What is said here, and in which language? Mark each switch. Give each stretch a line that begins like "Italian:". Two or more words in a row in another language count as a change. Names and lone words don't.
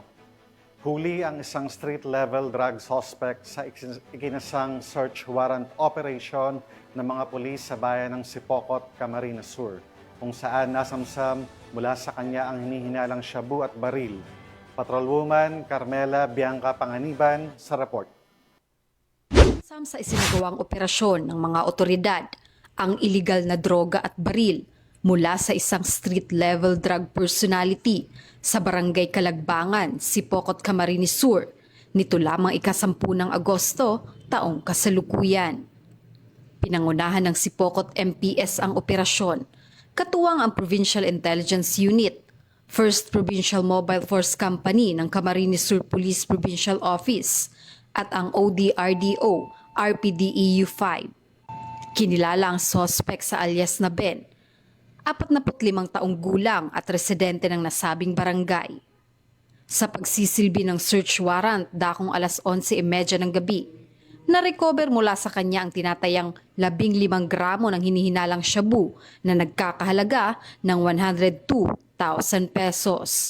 Filipino: Huli ang isang
English: street-level drug suspect
Filipino: sa ikinasang
English: search warrant operation
Filipino: ng mga pulis sa bayan ng Sipocot, Camarines Sur, kung saan nasamsam mula sa kanya ang hinihinalang shabu at baril. Patrolwoman Carmela Bianca Panganiban sa report. Sa isinagawang operasyon ng mga otoridad, ang iligal na droga at baril mula sa isang
English: street-level drug personality
Filipino: sa Barangay Kalagbangan, Sipocot, Camarines Sur, nito lamang ika-10 ng Agosto, taong kasalukuyan. Pinangunahan ng Sipocot MPS ang operasyon, katuwang ang Provincial Intelligence Unit, 1st Provincial Mobile Force Company ng Camarines Sur Police Provincial Office at ang ODRDO RPDEU 5. Kinilala ang suspect sa alias na Ben, 45 taong gulang at residente ng nasabing barangay. Sa pagsisilbi ng
English: search warrant
Filipino: dakong alas 11:30 ng gabi, na-recover mula sa kanya ang tinatayang 15 gramo ng hinihinalang shabu na nagkakahalaga ng 102,000 pesos.